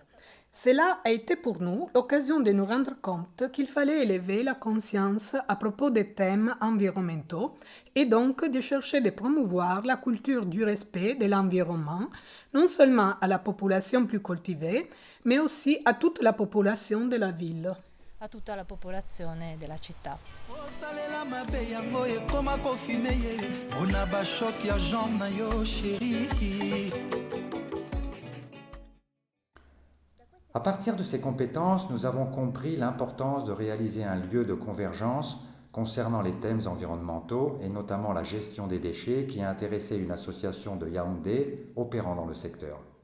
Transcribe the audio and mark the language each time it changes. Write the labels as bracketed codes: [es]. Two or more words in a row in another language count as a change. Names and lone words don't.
[fr] Cela a été pour nous l'occasion de nous rendre compte qu'il fallait élever la conscience à propos des thèmes environnementaux et donc de chercher de promouvoir la culture du respect de l'environnement, non seulement à la population plus cultivée, mais aussi à toute la population de la ville. [it] A tutta la popolazione della città. [fr] À partir de ces compétences, nous avons compris l'importance de réaliser un lieu de convergence concernant les thèmes environnementaux et notamment la gestion des déchets qui a intéressé une association de Yaoundé opérant dans le secteur.